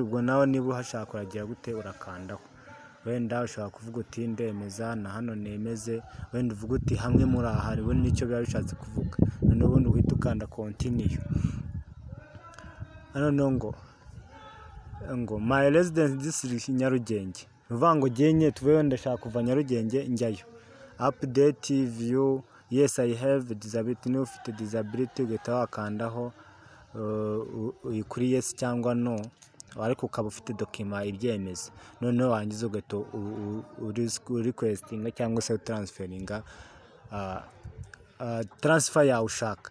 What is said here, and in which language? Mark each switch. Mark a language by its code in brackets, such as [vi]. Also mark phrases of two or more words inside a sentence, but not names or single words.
[rw] Ubwo nawe niba uhashaka uragira gute urakandaho. Wenda ushobora kuvuga uti ndemeza na hano nemeze. Wenda uvuga uti hamwe muri aha, hari ubundi nicyo biba bishatse kuvuga. Noneho ubundi uhita ukanda continue. Hano ngo [en] my residence district Nyarugenge. [rw] Uvuga ngo genye tuvuye wenda ndashaka kuva Nyarugenge njyayo. [en] Update view, yes I have disability, [rw] no ufite disability. Ugahita wakandaho kuri yes cyangwa no, ariko ukaba ufite document ibyemeza. Noneho wangiza ugahita requestinga cyangwa se transferinga transfer yawe ushaka.